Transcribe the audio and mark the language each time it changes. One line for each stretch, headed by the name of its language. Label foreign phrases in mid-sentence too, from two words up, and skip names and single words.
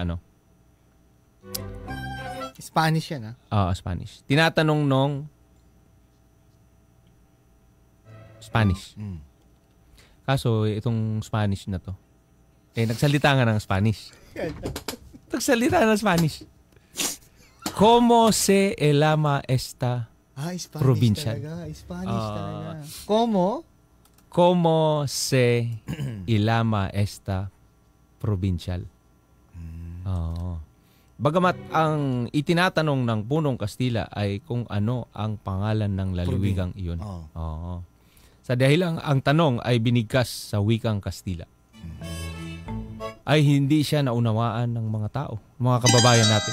Filipino: Spanish yan Spanish. Tinatanong nung Spanish. Kaso itong Spanish na to, nagsalita nga ng Spanish. Nagsalita ng Spanish.
Spanish: ¿Cómo se llama esta
Filipino: Spanish
Spanish: provincial?
Filipino: Spanish talaga.
Spanish: ¿Cómo se llama esta provincial?
Filipino: Bagamat ang itinatanong ng punong Kastila ay kung ano ang pangalan ng lalawigang iyon. Sa dahilan ang tanong ay binigkas sa wikang Kastila, ay hindi siya naunawaan ng mga tao, mga kababayan natin.